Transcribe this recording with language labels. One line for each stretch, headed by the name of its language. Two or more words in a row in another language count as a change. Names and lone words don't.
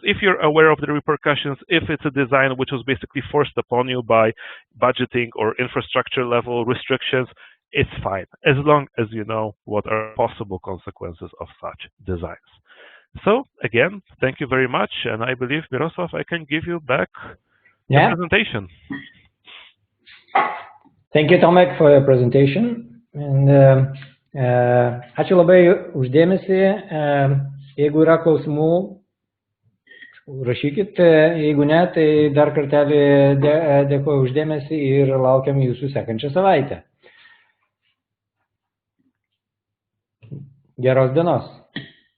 English: If you're aware of the repercussions, if it's a design which was basically forced upon you by budgeting or infrastructure level restrictions, it's fine, as long as you know what are possible consequences of such designs. So again, thank you very much, and I believe, Miroslav, I can give you back the presentation. Thank you, Tomek, for your presentation.
Lithuanian: And ačiū labai uždėmesį. Jeigu yra klausimų, rašykit. Jeigu ne, tai dar kartelį dėkoju uždėmesį ir laukiam jūsų sekančią savaitę. Geros dienos.